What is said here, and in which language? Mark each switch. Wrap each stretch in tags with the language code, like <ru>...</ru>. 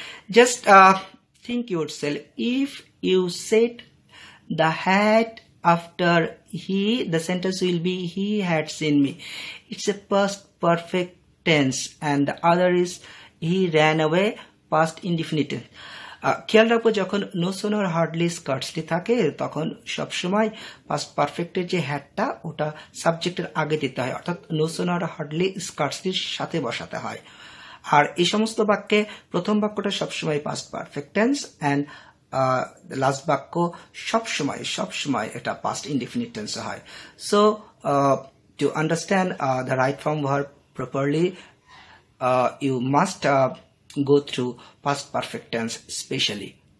<en>Just think yourself, if you said the had after he, the sentence will be he had seen me. It's a past perfect tense, and the other is he ran away, past indefinite.</en> <bn>খেয়াল রাখবো যখন no sooner hardly স্কার্টসলি থাকে তখন সবসময় past পারফেক্টের যে হ্যাডটা ওটা সাবজেক্টের আগে দিতে হয়, অর্থাৎ নো সোনার হার্ডলি স্কার্টসলির সাথে বসাতে হয়। আর এই সমস্ত বাক্যে প্রথম বাক্যটা সবসময় past perfect tense and last বাক্য সবসময় এটা পাস্ট ইনডিফিনিট টেন্সে হয়।</bn> <en>So to understand the right form verb properly, you must go through past perfect tense especially.</en>